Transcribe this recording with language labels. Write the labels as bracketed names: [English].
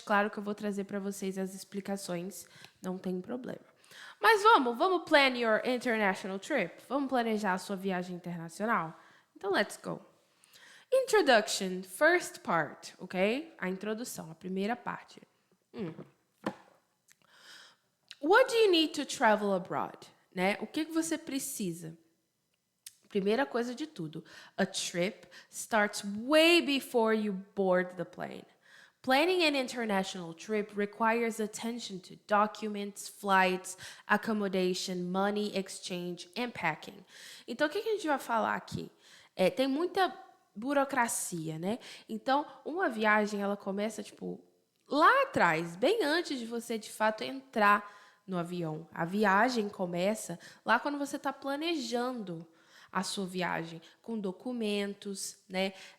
[Portuguese] Claro que eu vou trazer para vocês as explicações, não tem problema. Mas vamos [English] plan your international trip? [Portuguese] Vamos planejar a sua viagem internacional? Então, [English] let's go. Introduction, first part, ok? [Portuguese] A introdução, a primeira parte. [English] What do you need to travel abroad? [Portuguese] Né? O que você precisa? Primeira coisa de tudo, [English] a trip starts way before you board the plane. Planning an international trip requires attention to documents, flights, accommodation, money exchange, and packing. [Portuguese] Então, o que a gente vai falar aqui? Tem muita burocracia, né? Então, uma viagem, ela começa, tipo, lá atrás, bem antes de você, de fato, entrar no avião. A viagem começa lá quando você está planejando a sua viagem, com documentos, né?